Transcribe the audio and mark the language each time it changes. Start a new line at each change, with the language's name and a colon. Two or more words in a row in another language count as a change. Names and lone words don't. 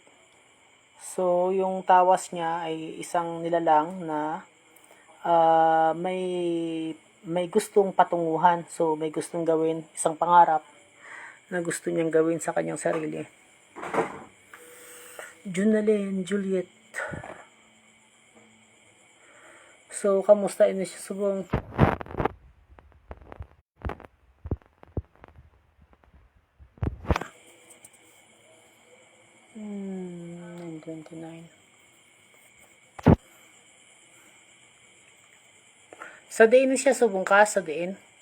Filipino: So, yung tawas niya ay isang nilalang na may gustong patunguhan. So, may gustong gawin, isang pangarap na gusto niyang gawin sa kanyang sarili. Jonalyn Juliet. So,
Hiligaynon: kamusta ini siya subong? Sa diin ni siya subong ka, sa diin.